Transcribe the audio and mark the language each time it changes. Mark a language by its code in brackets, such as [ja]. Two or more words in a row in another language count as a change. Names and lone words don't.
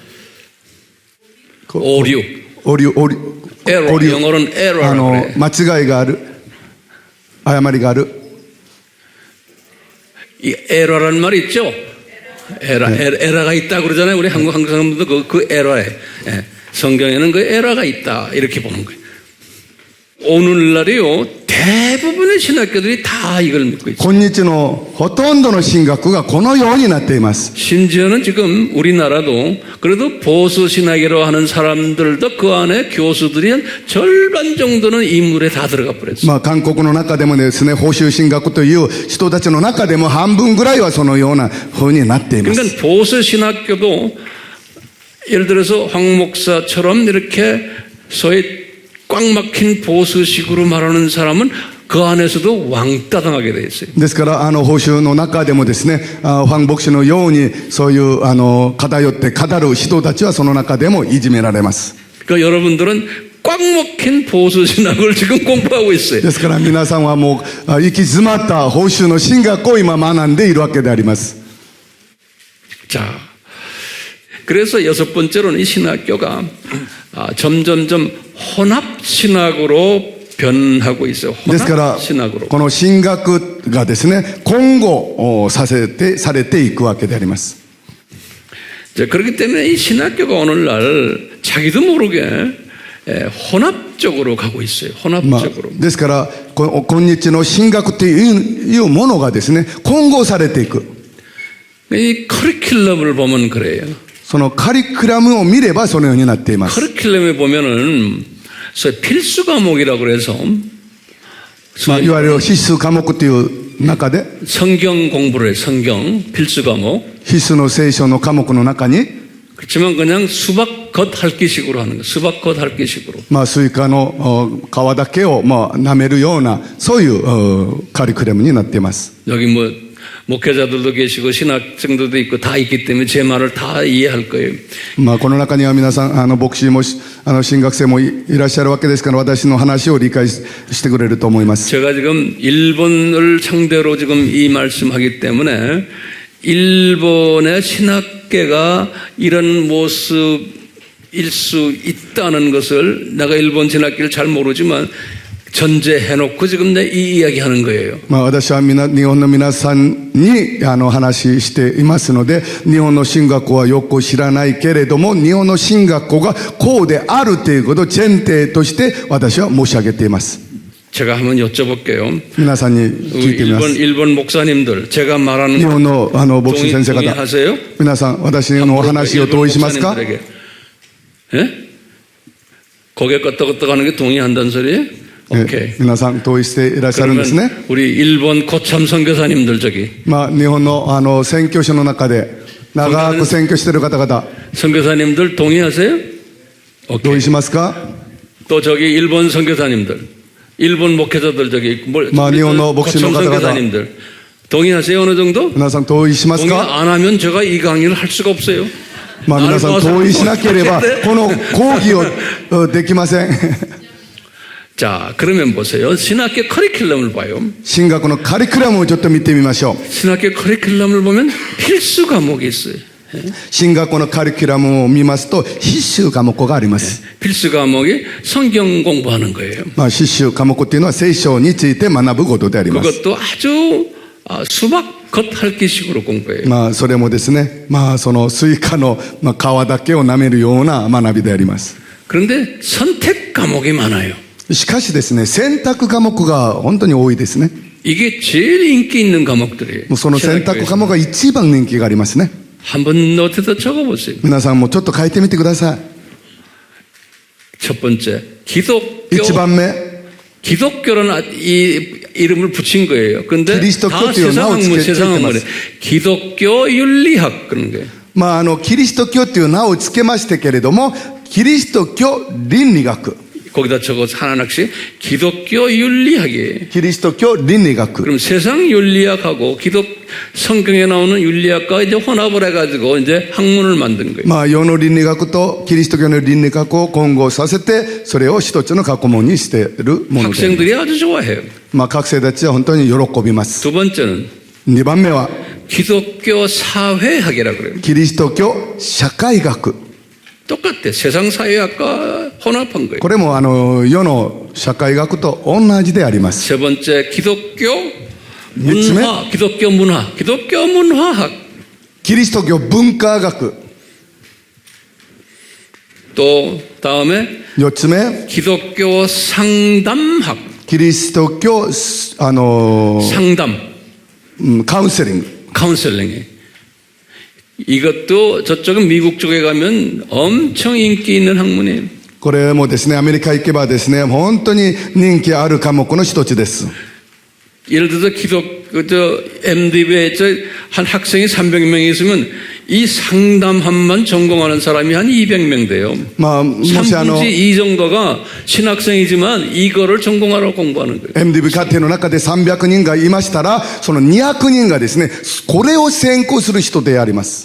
[ko] 오류. 에러. 영어로는 에러라고 그래요. [ja] 間違いがある。誤りがある。 [ko] 이 에러라는 말 있죠? 에러가 있다 그러잖아요. 우리 한국 사람들도 그 에러에. 예. 성경에는 그 에러가 있다. 이렇게 보는 거예요. 오늘날이요. 대부분의 신학교들이 다 이걸 믿고 있어요. [ja] 今日のほとんどの神学がこのようになっています。 [ko] 심지어는 지금 우리나라도 그래도 보수 신학이라고 하는 사람들도 그 안에 교수들이 한 절반 정도는 인물에 다 들어가 버렸어요. [ja] まあ韓国の中でもですね、法修神学という人たちの中でも半分ぐらいはそのような風になっています。 [ko] 그러니까 보수 신학교도 예를 들어서 황 목사처럼 이렇게 소위 꽉 막힌 보수식으로 말하는 사람은 그 안에서도 왕따당하게 돼 있어요. [ja] ですから法修の中でもですね、ファン牧師のようにそういう偏って語る人たちはその中でもいじめられます。 [ko] 그러니까 여러분들은 꽉 막힌 보수 신학을 지금 공부하고 있어요. [ja] ですから皆さんはもう行き詰まった法修の神学を今学んでいるわけであります。 [ko] 자, 그래서 여섯 번째로는 이 신학교가 점점점 혼합 신학으로 변하고 있어요. [ja] ですから [ko] 혼합 신학으로. [ja] この神学がですね、混合されていくわけであります。 [ko] 자, 그렇기 때문에 이 신학교가 오늘날 자기도 모르게 혼합적으로 가고 있어요. [ja] まあ [ko] 혼합적으로. [ja] ですから今日の神学というものがですね、混合されていく。 [ko] 이 커리큘럼을 보면 그래요. [ja] そのカリキュラムを見ればそのようになっています。 [ko] 커리큘럼에 보면은 필수 과목이라고 그래서 [ja] まあ、いわゆる必須科目という中で [ko] 성경 공부를 해요. 성경 필수 과목. [ja] 必須の聖書の科目の中に [ko] 그렇지만 그냥 수박 겉 핥기식으로 하는 거예요. 수박 겉 핥기식으로. [ja] まあ、スイカの皮だけをまあ舐めるようなそういうカリキュラムになっています。 [ko] 여기 뭐 목회자들도 계시고 신학생들도 있고 다 있기 때문에 제 말을 다 이해할 거예요. [ja] まあ、この中には皆さん牧師も神学生もいらっしゃるわけですから私の話を理解してくれると思います。 [ko] 제가 지금 일본을 상대로 지금 이 말씀하기 때문에 일본의 신학계가 이런 모습일 수 있다는 것을 내가 일본 신학계를 잘 모르지만 전제해놓고 지금 내 이 이야기하는 거예요. [ja] まあ、私は日本の皆さんに話していますので、日本の神学校はよく知らないけれども、日本の神学校がこうであるということを前提として私は申し上げています。 [ko] 제가 한번 여쭤볼게요. [ja] 皆さんに聞いてみます。 [ko] 일본 목사님들 제가 말하는 [ja] 日本の牧師先生方、 [ko] 동의하세요? [ja] 皆さん私のお話を同意しますか？ [ko] 예? 고개 끄덕끄덕하는 게 동의한다는 소리예요? 오케이. [ja] 皆さん同意していらっしゃるんですね。 [ko] 우리 일본 고참 선교사님들 저기 [ja] まあ、日本の宣教師の中で長く宣教している方々 [ko] 선교사님들 동의하세요? [ja] 同 [ko] 오케이. [ja] 意しますか？ [ko] 또 저기 일본 선교사님들 일본 목회자들 저기 일본 목사 고참 선교사님들 동의하세요? 어느 정도? [ja] 皆さん同意します [ko] 동의 [ja] か？ [ko] 안 하면 제가 이 강의를 할 수가 없어요. [ja] まあ、皆さん同意しなければこの講義をできません。 [ko] 자, 그러면 보세요. 신학교 커리큘럼을 봐요. [ja] 神学のカリキュラムをちょっと見てみましょう。 [ko] 신학교 커리큘럼을 보면 필수 과목이 있어요. [ja] 神学のカリキュラムを見ますと、必修科目があります。 [ko] 필수 과목이 성경 공부하는 거예요. [ja] 必修科目っていうのは聖書について学ぶことであります。 [ko] 그것도 아주 수박 겉핥기식으로 공부해요. [ja] それもですね、そのスイカの皮だけを舐めるような学びであります。 [ko] 그런데 선택 과목이 많아요. [ja] しかしですね、選択科目が本当に多いですね。 [ko] 이게 제일 인기 있는 과목들이에요. [ja] もうその選択科目が一番人気がありますね。 [ko] 한번 노트에다 적어보세요. [ja] 皆さんもちょっと書いてみてください。 [ko] 첫 번째, 기독교. [ja] 一番目、 [ko] 기독교라는 이 이름을 붙인 거예요. 근데 그리스도교 다 세상 학문, 세상 학문에 기독교 윤리학 그런 거예요. [ja] キリスト教という名をつけましたけれども、キリスト教倫理学。 [ko] 거기다 적어서 하나씩 기독교 윤리학이에요. [ja] キリスト教倫理学。 [ko] 그럼 세상 윤리학하고 성경에 나오는 윤리학과 이제 혼합을 해가지고 이제 학문을 만든 거예요. [ja] 世の倫理学とキリスト教の倫理学を混合させて、それを一つの学問にしているもので。 [ko] 학생들이 아주 좋아해요. [ja] 学生たちは本当に喜びます。 [ko] 두 번째는 [ja] 2 番目は [ko] 기독교 사회학이라고 그래요. [ja] キリスト教社会学。 [ko] 똑같아. 세상 사회학과 혼합한 거예요. [ja] これも世の社会学と同じであります。 [ko] 세 번째 기독교 [ja] 三つ目 [ko] 문화, 기독교 문화학. [ja] キリスト教文化学。 [ko] 또 다음에 [ja] 4 つ目、 [ko] 기독교 상담학. [ja] キリスト教 [ko] 상담, [ja] カウンセリング。 [ko] 카운셀링이. 이것도 저쪽은 미국 쪽에 가면 엄청 인기 있는 학문이에요. [ja] これもですね、アメリカ行けばですね、本当に人気ある科目の一つです。 [ko] 예를 들어서 MDB에 한 학생이 300명이 있으면 이 상담학만 전공하는 사람이 한 200명 돼요. [ja] もし [ko] 3분의 2 정도가 신학생이지만 이거를 전공하러 공부하는 거예요. [ja] MDB 課程の中で300人がいましたら、その200人がですね、これを専攻する人であります。